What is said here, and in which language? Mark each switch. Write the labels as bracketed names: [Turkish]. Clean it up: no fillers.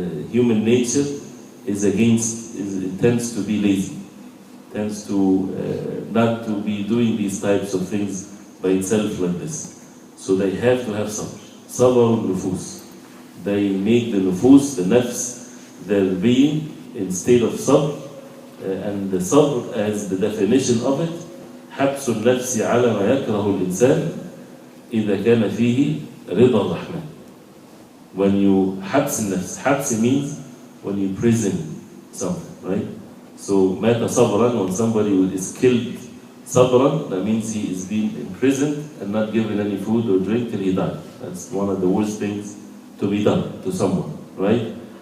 [English] Human nature tends to be lazy, tends to not to be doing these types of things by itself like this. So they have to have sabr. Sabr nufus. They make the nufus, the nafs, their being in state of sabr. And the sabr, as the definition of it, [Arabic] حبس النفس على ما يكره الإنسان إذا كان فيه رضا الرحمن. [English] When you [Arabic] حبس النفس, [English] حبس means when you prison something, right? So [Arabic] مات صبرا, [English] when somebody is killed صبرا, that means he is being imprisoned and not given any food or drink till he died. That's one of the worst things to be done to someone, right?